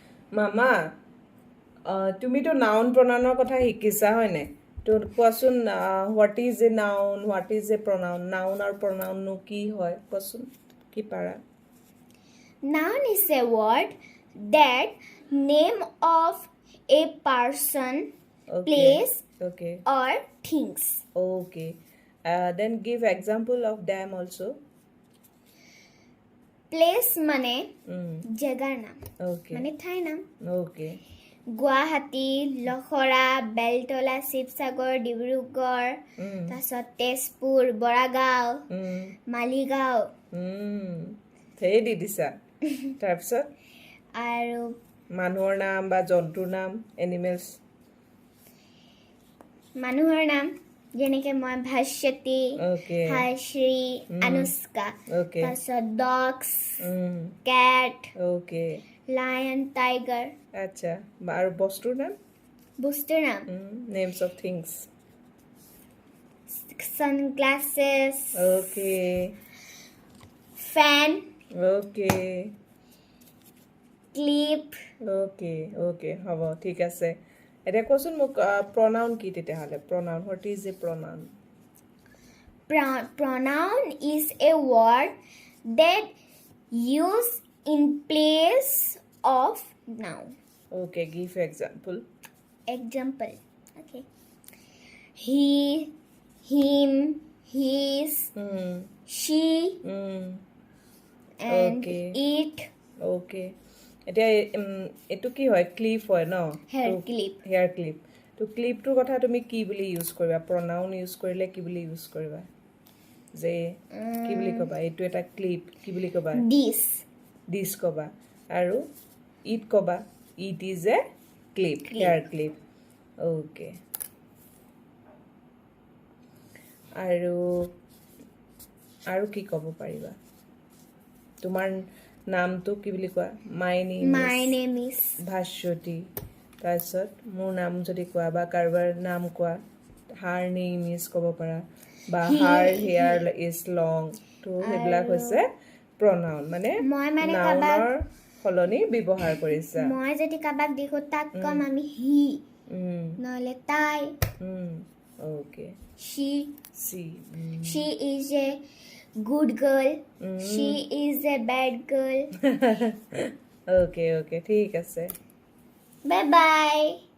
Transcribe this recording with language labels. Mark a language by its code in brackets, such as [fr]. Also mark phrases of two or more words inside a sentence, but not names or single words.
[as] মামা তুমিতো [en] noun pronoun [as] কথা শিকিছা হয়নে তো কোৱাচোন [en] what is a noun what is a pronoun [as] নাউন আৰু প্ৰনাউননো কি হয় কোৱাচোন কি পাৰা [en] Noun is a word that name of a person, place, okay or things. okay then give example of them also [as] Place মানে mm. জেগাৰ নাম [en] okay [as] মানে ঠাইৰ নাম [en] okay [as] গুৱাহাটী লখৰা বেলতলা শিৱসাগৰ ডিব্ৰুগড় mm. তাৰপিছত তেজপুৰ বৰাগাঁও mm. মালিগাঁও সেই দি দিছা তাৰপিছত আৰু মানুহৰ নাম বা জন্তুৰ নাম এনিমেলছ মানুহৰ নাম যেনেকৈ মই ভাস্বতী [en] okay [as] হাশ্ৰী অনুষ্কা [en] okay [as] তাৰপিছত ডগছ mm. কেট [en] okay lion tiger [as] আচ্ছা আৰু বস্তুৰ নাম বস্তুৰ নাম [en] names of things sunglasses okay fan okay clip okay okay [as] হ'ব ঠিক আছে এতিয়া কোৱাচোন মোক প্ৰনাউন কি তেতিয়াহ'লে [en] pronoun what is a pronoun pronoun is a word that used in place of noun. okay give example Example. Okay. He, him, his, she, and Okay. it. [as] okay এতিয়া এইটো কি হয় ক্লিপ হয় ন [en] Hair clip. hair clip [as] তো ক্লিপটোৰ কথা তুমি কি বুলি ইউজ কৰিবা [en] pronoun use [as] কৰিলে কি বুলি ইউজ কৰিবা যে কি বুলি ক'বা এইটো এটা ক্লিপ কি বুলি ক'বা [en] This. [as] দিছ ক'বা আৰু ইট ক'বা [en] it is a clip hair clip okay [as] আৰু কি ক'ব পাৰিবা তোমাৰ নামটো কি বুলি কোৱা [en] My name is. [as] ভাস্বতী তাৰপিছত মোৰ নাম যদি কোৱা বা কাৰোবাৰ নাম কোৱা [en] her name is [as] ক'ব পাৰা বা [en] her hair is long [as] তো সেইবিলাক হৈছে প্ৰনাউন মানে মই মানে নাউনৰ সলনি ব্যৱহাৰ কৰিছা মই যদি কাবাক দেখো তাক কম আমি হি নহলে তাই [en] অ'কে she [as] সি [en] is a good girl she is a bad girl [as] অ'কে ঠিক আছে [en] bye bye